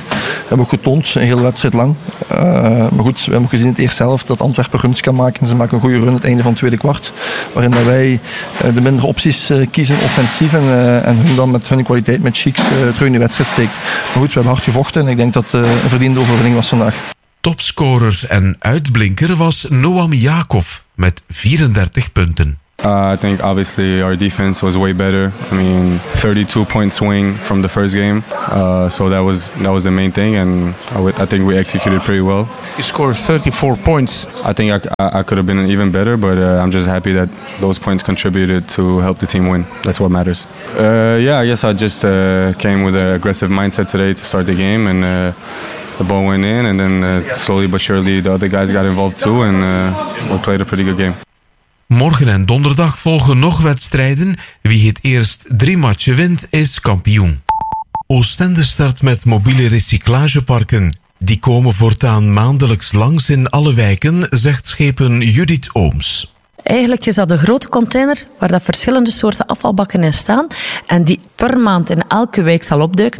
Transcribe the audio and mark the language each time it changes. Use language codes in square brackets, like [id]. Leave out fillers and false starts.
[nl] We hebben getoond, een hele wedstrijd lang. Maar goed, we hebben gezien in het eerste helft dat Antwerpen runs kan maken. Ze maken een goede run het einde van het tweede kwart, waarin dat wij de mindere opties kiezen offensief en hun dan met hun kwaliteit, met Cheeks, terug in de wedstrijd steekt. Maar goed, we hebben hard gevochten en ik denk dat een verdiende overwinning was vandaag. Topscorer en uitblinker was Noam Jakov met 34 punten. [en] I think obviously our defense was way better. I mean, 32 point swing from the first game. So that was the main thing, and I think we executed pretty well. You scored 34 points. I think I could have been even better, but I'm just happy that those points contributed to help the team win. That's what matters. I guess I just came with an aggressive mindset today to start the game, and the ball went in, and then slowly but surely the other guys got involved too, and we played a pretty good game. [nl] Morgen en donderdag volgen nog wedstrijden. Wie het eerst drie matchen wint, is kampioen. Oostende start met mobiele recyclageparken. Die komen voortaan maandelijks langs in alle wijken, zegt schepen Judith Ooms. Eigenlijk is dat een grote container waar dat verschillende soorten afvalbakken in staan en die per maand in elke wijk zal opduiken.